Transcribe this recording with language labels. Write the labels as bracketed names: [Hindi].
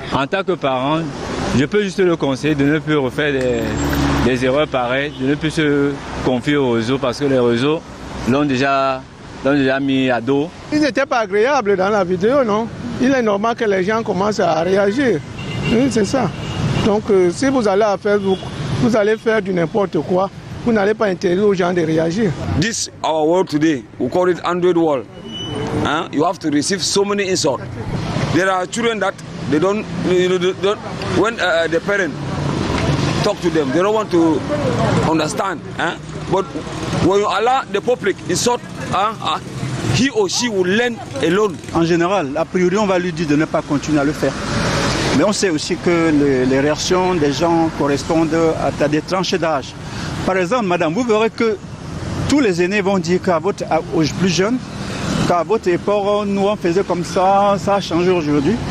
[French] En tant que parent, je peux juste le conseiller de ne plus refaire des erreurs pareilles, de ne plus se confier aux réseaux parce que les réseaux l'ont déjà mis à dos. Il n'était pas agréable dans la vidéo, non? Il est normal que les gens commencent à réagir. Oui, c'est ça. Donc si vous allez à Facebook, vous allez faire du n'importe quoi. Vous n'allez pas interdire aux gens de réagir. [English] This our world today, we call it Android world. You have to receive so many insults. There are children that they don't when the parent talk to them, they don't want to understand. But when you allow the public insult, he or she will learn alone. [French] En général, a priori, on va lui dire de ne pas continuer à le faire. Mais on sait aussi que les réactions des gens correspondent à des tranches d'âge. Par exemple, madame, vous verrez que tous les aînés vont dire aux plus jeunes, qu'à votre époque, nous on faisait comme ça a changé aujourd'hui.